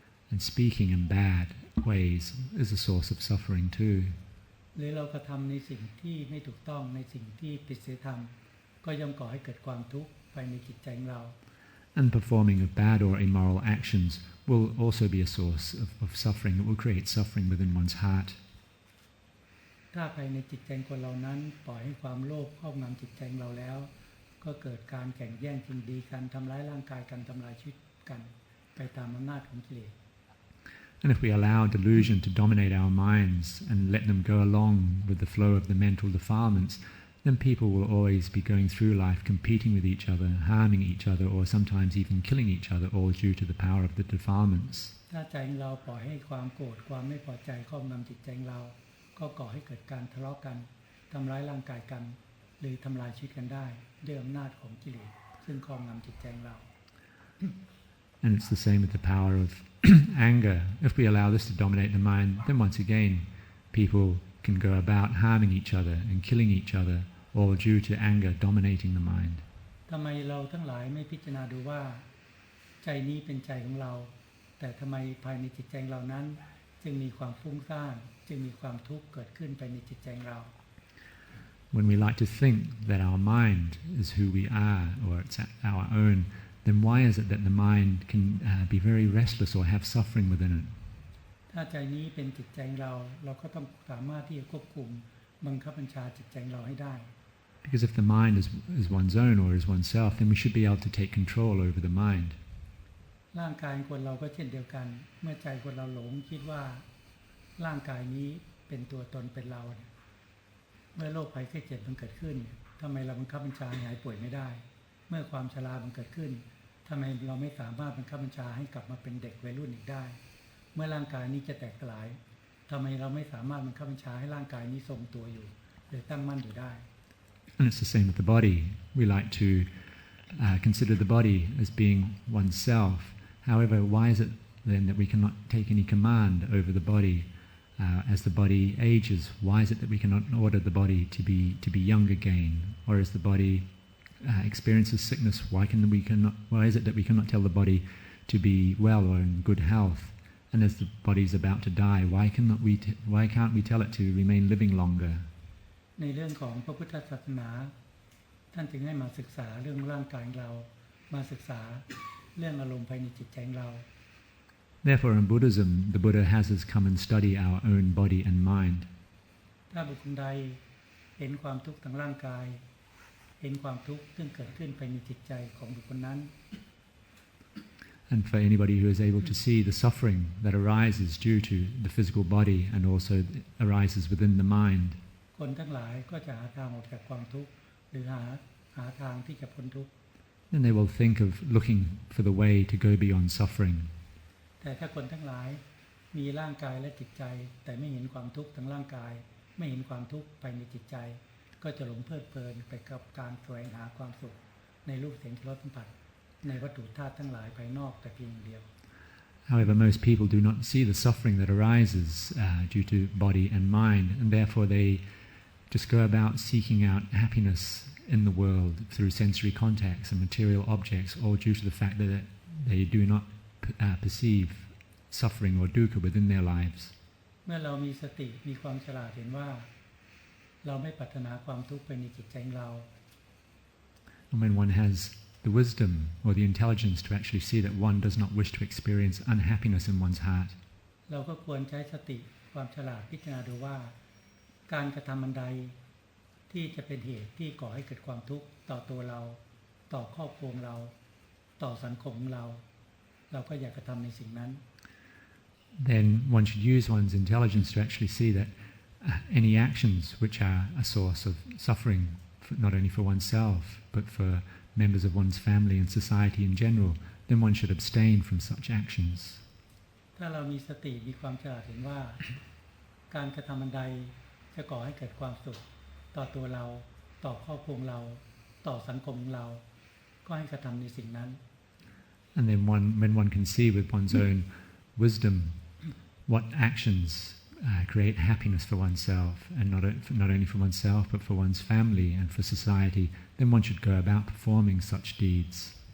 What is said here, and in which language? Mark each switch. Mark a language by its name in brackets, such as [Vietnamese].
[English] And speaking in bad ways is a source of suffering too. [Thai] หรือเรากระทำในสิ่งที่ไม่ถูกต้องในสิ่งที่ผิดศีลธรรมก็ย่อมก่อให้เกิดความทุกข์ภายในจิตใจของเรา [English] And performing of bad or immoral actions will also be a source of suffering. It will create suffering within one's heart. [Thai] ถ้าภายในจิตใจคนเรานั้นปล่อยให้ความโลภครอบงำจิตใจของเราแล้วก็เกิดการแข่งแย่งชิงดีกันทำร้ายร่างกายกันทำลายชีวิตกันไปตามอำนาจของกิเลส [English] And if we allow delusion to dominate our minds and let them go along with the flow of the mental defilements, then people will always be going through life competing with each other, harming each other, or sometimes even killing each other, all due to the power of the defilements. [Thai] ถ้าใจของเราปล่อยให้ความโกรธความไม่พอใจครอบงำจิตใจของเราก็ก่อให้เกิดการทะเลาะกันทำร้ายร่างกายกันหรือทำลายชีวิตกันได้ด้วยอำนาจของกิเลสซึ่งครอบงำจิตใจของเรา [English] And it's the same with the power of anger. If we allow this to dominate the mind, then once again people can go about harming each other and killing each other, all due to anger dominating the mind. [Thai] ทำไมเราทั้งหลายไม่พิจารณาดูว่าใจนี้เป็นใจของเราแต่ทำไมภายในจิตใจเรานั้นจึงมีความฟุ้งซ่านจึงมีความทุกข์เกิดขึ้นภายในจิตใจเรา [English] When we like to think that our mind is who we are or it's our own, then why is it that the mind can be very restless or have suffering within it? [Thai] ถ้าใจนี้เป็นจิตใจเราเราก็ต้องสามารถที่จะควบคุมบังคับบัญชาจิตใจเราให้ได้ [English] Because if the mind is one's own or is oneself, then we should be able to take control over the mind. [Thai] ร่างกายคนเราก็เช่นเดียวกันเมื่อใจคนเราหลงคิดว่าร่างกายนี้เป็นตัวตนเป็นเราเมื่อโรคภัยไข้เจ็บมันเกิดขึ้นทำไมเราบังคับบัญชาให้หายป่วยไม่ได้เมื่อความชรามันเกิดขึ้นทำไมเราไม่สามารถบังคับบัญชาให้กลับมาเป็นเด็กวัยรุ่นอีกได้เมื่อร่างกายนี้จะแตกสลายทำไมเราไม่สามารถบังคับบัญชาให้ร่างกายนี้ทรงตัวอยู่หรือตั้งมั่นอยู่ได้ [English] And it's the same with the body. We like to consider the body as being oneself. However, why is it then that we cannot take any command over the body as the body ages? Why is it that we cannot order the body to be young again? Or as the body experiences sickness, why is it that we cannot tell the body to be well or in good health? And as the body is about to die, why can't we tell it to remain living longer? [Thai] ในเรื่องของพระพุทธศาสนาท่านจึงให้มาศึกษาเรื่องร่างกายเรามาศึกษาเรื่องอารมณ์ภายในจิตใจเรา [English] Therefore, in Buddhism, the Buddha has us come and study our own body and mind. [Thai] ถ้าบุคคลใดเห็นความทุกข์ทางร่างกายเห็นความทุกข์ซึ่งเกิดขึ้นภายในจิตใจของบุคคลนั้น [English] And for anybody who is able to see the suffering that arises due to the physical body and also arises within the mind, [Thai] คนทั้งหลายก็จะหาทางออกจากความทุกข์หรือหาทางที่จะพ้นทุกข์ [English] then they will think of looking for the way to go beyond suffering. [Thai] แต่ถ้าคนทั้งหลายมีร่างกายและจิตใจแต่ไม่เห็นความทุกข์ทางร่างกายไม่เห็นความทุกข์ภายในจิตใจก็จะหลงเพลิดเพลินไปกับการแสวงหาความสุขในรูปเสียงรสสัมผัสในวัตถุธาตุทั้งหลายภายนอกแต่เพียงเดียว [English] However, most people do not see the suffering that arises due to body and mind, and therefore they just go about seeking out happiness in the world through sensory contacts and material objects, all due to the fact that they do not perceive suffering or dukkha within their lives. [Thai] เมื่อเรามีสติมีความฉลาดเห็นว่าเราไม่ปรารถนาความทุกข์ภายในจิตใจเรา [English] And when one has the wisdom or the intelligence to actually see that one does not wish to experience unhappiness in one's heart, [Thai] เราก็ควรใช้สติความฉลาดพิจารณาดูว่าการกระทำอันใดที่จะเป็นเหตุที่ก่อให้เกิดความทุกข์ต่อตัวเราต่อครอบครัวเราต่อสังคมเราเราก็อย่ากระทำในสิ่งนั้น [English] then one should use one's intelligence to actually see that any actions which are a source of suffering, not only for oneself but for members of one's family and society in general, then one should abstain from such actions. [Thai] ถ้าเรามีสติมีความฉลาดเห็นว่าการกระทำอันใดจะก่อให้เกิดความสุขต่อตัวเราต่อครอบครัวเราต่อสังคมเราก็ให้กระทำในสิ่งนั้น [English] And then when one can see with one's own wisdom what actions create happiness for oneself, and not only for oneself but for one's family and for society, then one should go about performing such deeds.